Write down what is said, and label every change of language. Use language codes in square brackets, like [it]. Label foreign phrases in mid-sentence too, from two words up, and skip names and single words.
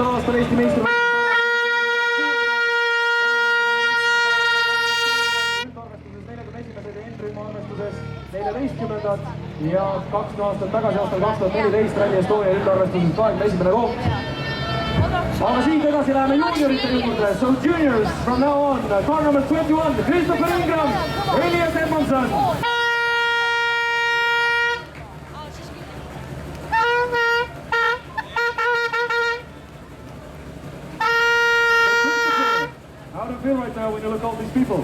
[et] aastal Eesti meistrivõistlusel arvestuses 14. ja 2 aastat tagasi, aastal 2014 Rally Estonia üldarvestuses 21. koht. Aga siit edasi läheme juuniorite juurde. [en] So juniors from now on, car number 21, Christopher Ingram, Elias Edmondson. Right now when you look at all these people?